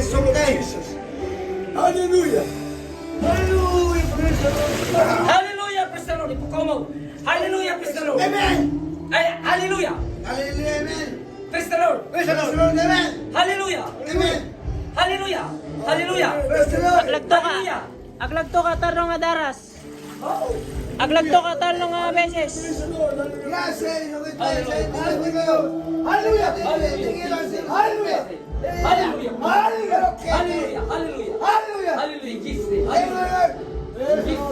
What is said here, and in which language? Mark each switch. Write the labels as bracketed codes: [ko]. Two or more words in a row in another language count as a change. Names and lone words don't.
[en] Jesus. Hallelujah. Hallelujah. Praise the Lord. Hallelujah, praise the Lord. [ilo] Ipukaw mo. [en] Hallelujah, praise the Lord. Amen. Ay, hallelujah. Hallelujah. Amen. Praise the Lord. Praise the Lord. Amen. Hallelujah. Amen. Hallelujah. Hallelujah. Praise the Lord. [ilo] Aglagto ka tarong adaras. Aglagto ka tarong beses. [en] Praise the Lord. Gracias. Hallelujah. Hallelujah. Hallelujah. Hallelujah. Hallelujah. Hallelujah. Hallelujah. Hallelujah. Hallelujah. Jesus name. Amen. Hallelujah.